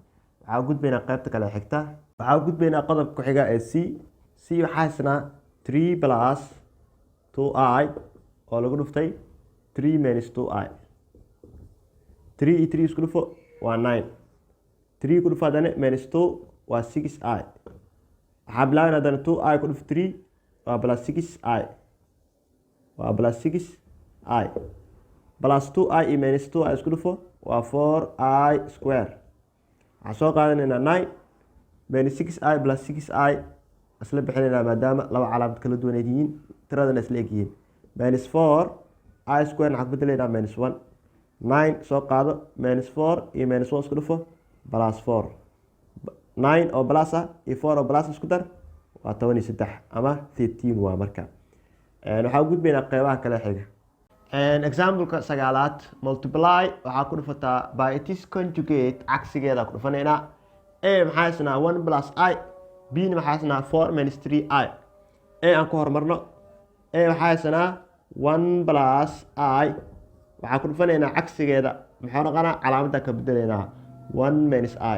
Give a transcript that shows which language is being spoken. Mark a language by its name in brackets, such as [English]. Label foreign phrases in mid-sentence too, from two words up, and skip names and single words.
[Somali] waxaa gudbaynaa qaybta kale xigta waxaa gudbaynaa qodobka ku xiga ee c waxaa haysnaa 3 plus 2i oo lagu dhuftay 3 minus 2i 3 iyo 3 isku dhufo waa 9 3 ku dhufo haddana minus 2 waa 6i waxaa bilaabana haddana 2i ku dhufo 3 waa plus 6i waa plus 6i plus 2i iyo minus 2i isku dhufo waa 4i square. waxaa soo qaadanaynaa 9 minus 6i plus 6i isla bixinaynaa maadaama laba calaamad kala duwan ay yihiin tiradana isla eg yihiin minus 4 i square waxaan ku bedelaynaa minus 1 9 soo qaado minus 4 iyo minus 1 isku dhufo plus 4 9 oo plus iyo 4 oo plus isku dar waa 13 ama 13 waa marka. waxaa u gudbaynaa qeybaha kale xiga. example-ka sagaalaad multiply waxaa ku dhufataa [English] by its conjugate [Somali] cagsigeeda ku dhufanaynaa. a maxaa haysnaa 1 plus i b na maxaa haysnaa 4 minus 3i a aan ku horumarno a waxaa haysanaa 1 plus i waxaa ku dhufanaynaa cagsigeeda muxuu noqonaa calaamadda ka bedelaynaa 1 minus i.